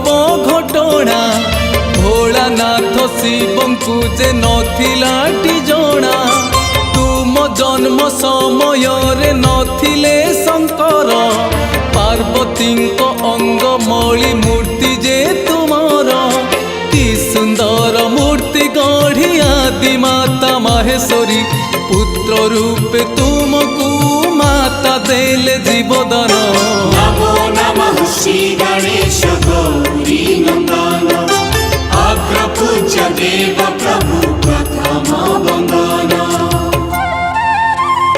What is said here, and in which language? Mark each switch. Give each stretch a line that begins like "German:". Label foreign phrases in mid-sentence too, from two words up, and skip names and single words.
Odia: ଘଟଣା ଭୋଳାନାଥ ଶିବଙ୍କୁ ଯେ ନଥିଲାଟି ଜଣା ତୁମ ଜନ୍ମ ସମୟ ରେ ନଥିଲେ ଶଙ୍କର ପାର୍ବତୀ ଅଙ୍ଗ ମଣି ମୂର୍ତ୍ତି ଯେ ତୁମର କି ସୁନ୍ଦର ମୂର୍ତ୍ତି ଗଢ଼ି ଆଦି ମାତା ମାହେଶ୍ୱରୀ ପୁତ୍ର ରୂପେ ତୁମକୁ ମାତା ଦେଲେ ଜୀବଦାନ
Hindi: नमो नमः श्री गणेश गौरी नंदन अग्रपूज्य देव प्रभु प्रथम वंदन